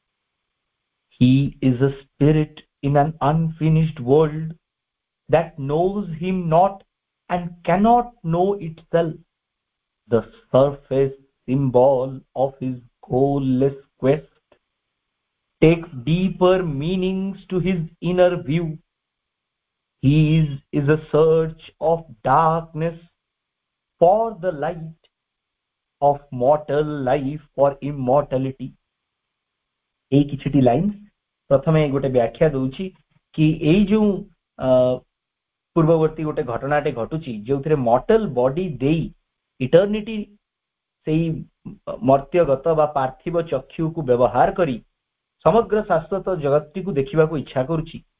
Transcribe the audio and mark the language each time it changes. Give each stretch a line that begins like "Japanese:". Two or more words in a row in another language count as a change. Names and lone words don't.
English: He is a spirit in an unfinished world that knows him not and cannot know itself, the surface symbol of his goalless quest takes deeper meanings to his inner view. His is a search of darkness for the light, of mortal life for immortality.
Odia: ଏଇ କିଛିଟି ଲାଇନ୍ସ ପ୍ରଥମେ ଗୋଟେ ବ୍ୟାଖ୍ୟା ଦଉଛି କି ଏଇ ଯୋଉ ପୂର୍ବବର୍ତ୍ତୀ ଗୋଟେ ଘଟଣାଟେ ଘଟୁଛି ଯେଉଁଥିରେ
English: mortal body
Odia: ଦେଇ ଇଟର୍ନିଟି ସେଇ ମର୍ତ୍ୟଗତ ବା ପାର୍ଥିବ ଚକ୍ଷୁକୁ ବ୍ୟବହାର କରି ସମଗ୍ର ଶାଶ୍ୱତ ଜଗତଟିକୁ ଦେଖିବାକୁ ଇଚ୍ଛା କରୁଛି,